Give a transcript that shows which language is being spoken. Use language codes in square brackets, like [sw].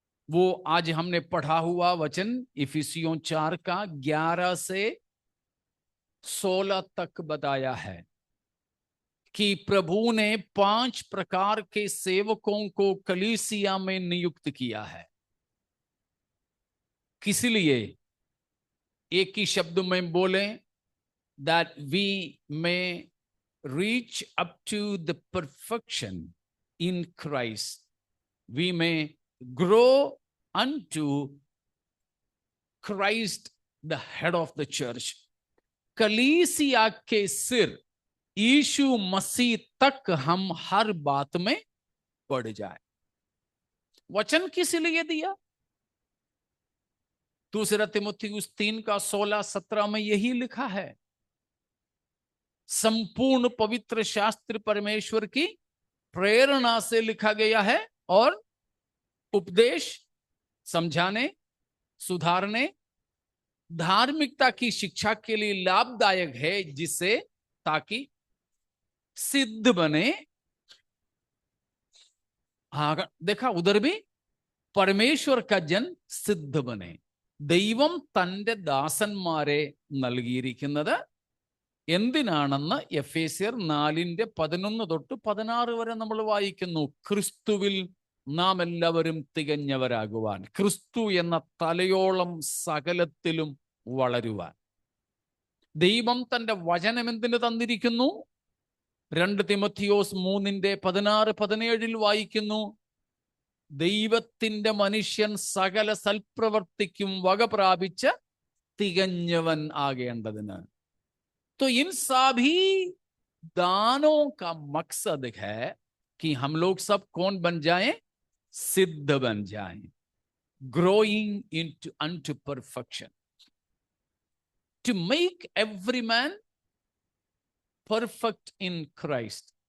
[hi] वो आज हमने पढ़ा हुआ वचन इफिसियों 4 का 11 से 16 तक बताया है कि प्रभु ने 5 प्रकार के सेवकों को कलीसिया में नियुक्त किया है. किस लिए? एक ही शब्द में बोले, [en] that we may reach up to the perfection in Christ. We may grow unto Christ, the head of the church. [hi] कलीसिया के सिर यीशु मसीह तक हम हर बात में बढ़ जाए. वचन किस लिए दिया? दूसरा तीमुथियुस 3 का 16-17 में यही लिखा है. संपूर्ण पवित्र शास्त्र परमेश्वर की प्रेरणा से लिखा गया है और उपदेश, समझाने, सुधारने, धार्मिकता की शिक्षा के लिए लाभदायक है, जिससे ताकि सिद्ध बने. हाँ, देखा उधर भी परमेश्वर का जन सिद्ध बने. [ml] ദൈവം തന്റെ ദാസന്മാരെ നൽകിയിരിക്കുന്നത് എന്തിനാണെന്ന് എഫേസ്യർ 4:11-16 വരെ നമ്മൾ വായിക്കുന്നു. ക്രിസ്തുവിൽ നാം എല്ലാവരും തികഞ്ഞവരാകുവാൻ, ക്രിസ്തു എന്ന തലയോളം സകലത്തിലും വളരുവാൻ. ദൈവം തന്റെ വചനം എന്തിന് തന്നിരിക്കുന്നു? 2 തിമോത്തിയോസ് 3:16-17 വായിക്കുന്നു, ദൈവത്തിന്റെ മനുഷ്യൻ സകല സൽപ്രവർത്തിക്കും വക പ്രാപിച്ച് തികഞ്ഞവൻ ആകേണ്ടതിന്. [hi] तो इन सभी दानों का मकसद है कि हम लोग सब कौन बन जाएं? सिद्ध बन जाएं. [en] Growing into unto perfection, to make every man perfect in Christ.